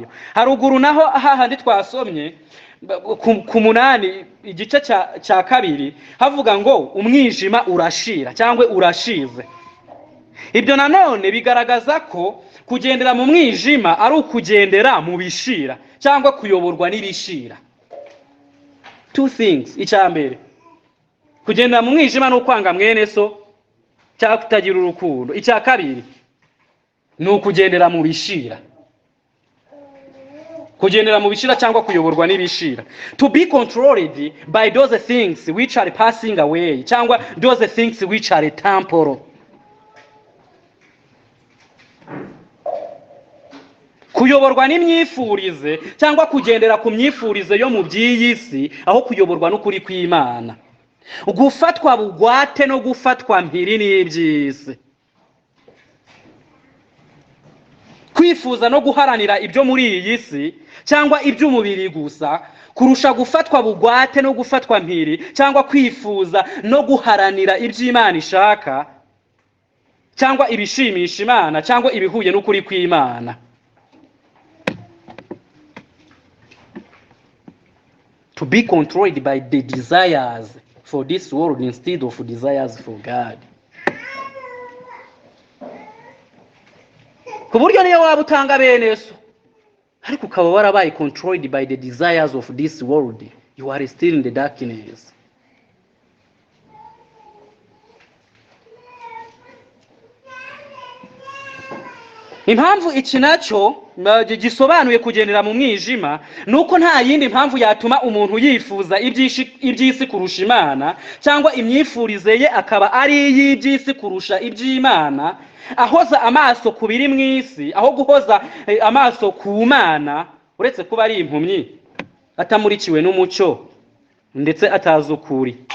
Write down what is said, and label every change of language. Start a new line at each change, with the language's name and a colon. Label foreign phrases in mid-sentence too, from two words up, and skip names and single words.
Kinyarwanda: Haruguru naho hahandi twasomye ku 8 igice cya 2 havuga ngo umwijima urashira cyangwa urashize. Ibyo nanone bigaragaza ko kugendera mu mwijima ari ukugendera mu bishira cyangwa kuyoborwa n'ibishira.
English: Two things.
Kinyarwanda: Icyambere, kugendera mu mwijima no kwanga mwene so cyangwa kutagira urukundo. Icya kabiri ni ukugendera mu bishira, kugendera mu bishira cyangwa kuyoborwa n'ibishira.
English: To be controlled by those things which are passing away cyangwa those things which are temporal.
Kinyarwanda: Kuyoborwa n'imyifurize cyangwa kugendera ku myifurize yo mu by'iyisi aho kuyoborwa n'ukuri kw'Imana. Gufatwa bugwate no gufatwa mpiri n'iby'isi. Kwifuza no guharanira ibyo muri iyi si cyangwa iby'umubiri gusa kurusha gufatwa bugwate no gufatwa mpiri cyangwa kwifuza no guharanira iby'Imana ishaka cyangwa ibishimisha Imana cyangwa ibihuye n'ukuri kw'Imana.
English: To be controlled by the desires for this world instead of desires for God.
Kinyarwanda: Ku buryo niyo waba utanga bene so, ariko ukaba warabaye
English: controlled by the desires of this world, you are still in the darkness.
Kinyarwanda: Impamvu iki nacyo gisobanuye kugendera mu mwijima nuko nta yindi mpamvu yatuma umuntu yifuza iby'isi kurusha Imana cyangwa imyifurize ye akaba ari iy'iby'isi kurusha iby'Imana, ahoza amaso ku biri mu isi aho guhoza amaso ku Mana, uretse kuba ari impumyi atamurikiwe n'umucyo ndetse atazi ukuri.